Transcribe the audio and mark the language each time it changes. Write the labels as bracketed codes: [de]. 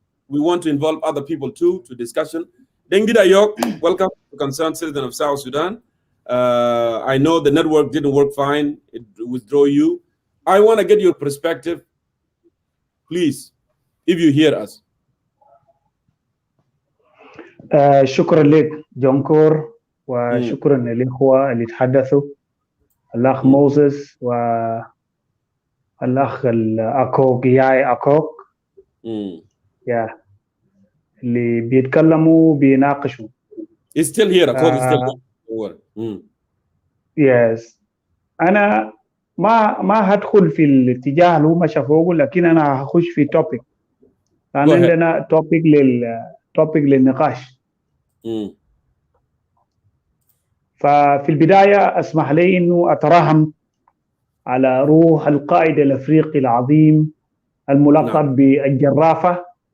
[en] We want to involve other people too to discussion. Dengida Yok, welcome to Concerned Citizen of South Sudan. I know the network didn't work fine. It withdrew you. I want to get your perspective, please, if you hear us. [ar] شكرا لك جونكور وشكرا للإخوة اللي تحدثوا الأخ موسس والأخ أكوك ياي أكوك اللي بيتكلموا بيناقشوا. [en] It's still here. Akok is still here. [ar] يس انا ما هدخل في الاتجاه اللي هم شافوه، لكن انا هخش في توبيك، لان عندنا توبيك للنقاش. ففي البدايه اسمح لي انه اترحم على روح القائد الافريقي العظيم الملقب بالجرافه